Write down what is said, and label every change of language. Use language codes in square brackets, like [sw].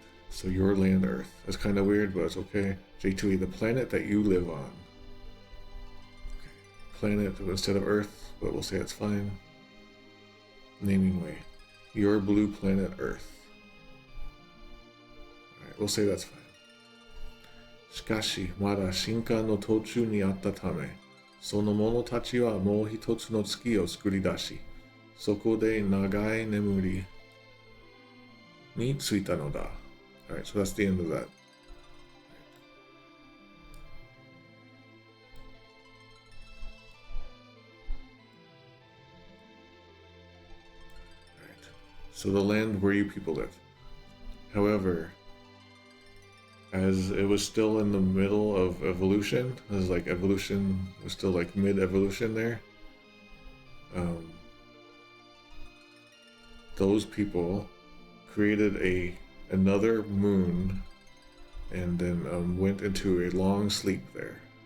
[en] So your land, Earth. That's kind of weird, but it's okay. J2E, the planet that you live on. Okay. Planet instead of Earth, but we'll say it's fine. Naming way. Your blue planet, Earth. Alright, we'll say that's fine. [ja] しかし、まだ進化の途中にあったため、その者たちはもう一つの月を作り出し、そこで長い眠りについたのだ。 [en] Alright, so that's the end of that. Alright, so the land where you people live. However, as it was still in the middle of evolution, as like evolution was still like mid-evolution there, those people created another moon and then went into a long sleep there.